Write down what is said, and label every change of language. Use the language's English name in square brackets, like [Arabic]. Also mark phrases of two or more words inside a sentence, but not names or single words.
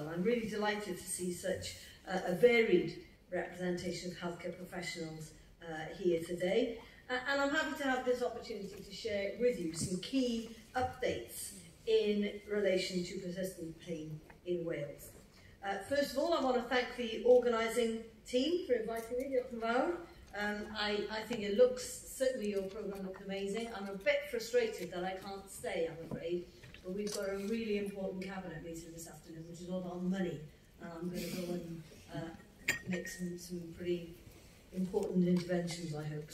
[English] I'm really delighted to see such a varied representation of healthcare professionals here today. And I'm happy to have this opportunity to share with you some key updates in relation to persistent pain in Wales. First of all, I want to thank the organising team for inviting me. [Welsh] Diolch yn fawr. [English] I think it looks, certainly your programme looks amazing. I'm a bit frustrated that I can't stay, I'm afraid, but we've got a really important cabinet meeting this afternoon, which is all about money. And I'm going to go and make some pretty important interventions, I hope.